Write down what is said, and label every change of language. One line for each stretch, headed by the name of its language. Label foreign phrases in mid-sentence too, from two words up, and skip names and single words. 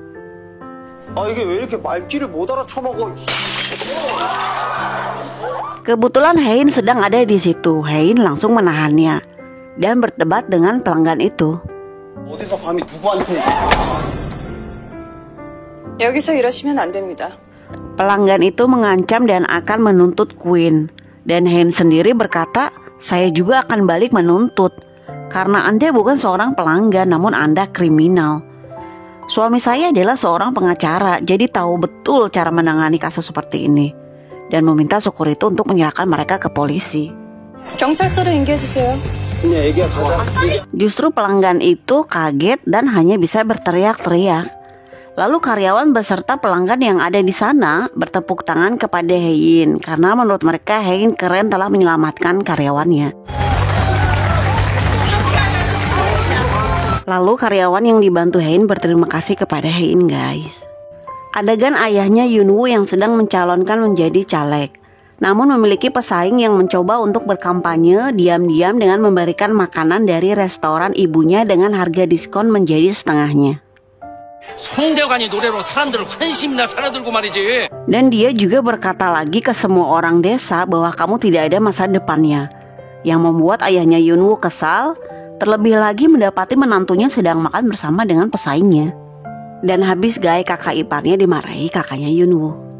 Korean: 이게 왜 이렇게 말귀를 못 알아쳐먹어?
Indonesian: Kebetulan Hein sedang ada di situ. Hein langsung menahannya dan berdebat dengan pelanggan itu.
Korean: 어디서 감히 누구한테? 여기서 이러시면 안 됩니다.
Indonesian: Pelanggan itu mengancam dan akan menuntut Queen. Dan Hein sendiri berkata, saya juga akan balik menuntut. Karena Anda bukan seorang pelanggan, namun Anda kriminal. Suami saya adalah seorang pengacara, jadi tahu betul cara menangani kasus seperti ini. Dan meminta sukur itu untuk menyerahkan mereka ke polisi.
Korean: 경찰서로 인계해주세요.
Indonesian: Justru pelanggan itu kaget dan hanya bisa berteriak-teriak. Lalu karyawan beserta pelanggan yang ada di sana bertepuk tangan kepada Hein karena menurut mereka Hein keren telah menyelamatkan karyawannya. Lalu karyawan yang dibantu Hein berterima kasih kepada Hein, guys. Adegan ayahnya Yunwoo yang sedang mencalonkan menjadi caleg, namun memiliki pesaing yang mencoba untuk berkampanye diam-diam dengan memberikan makanan dari restoran ibunya dengan harga diskon menjadi setengahnya.
Korean: 송대관이 노래로 사람들을 환심이나 살아들고 말이지.
Indonesian: Dan dia juga berkata lagi ke semua orang desa bahwa kamu tidak ada masa depannya, yang membuat ayahnya Yunwoo kesal, terlebih lagi mendapati menantunya sedang makan bersama dengan pesaingnya. Dan habis guys, kakak iparnya dimarahi kakaknya Yunwoo.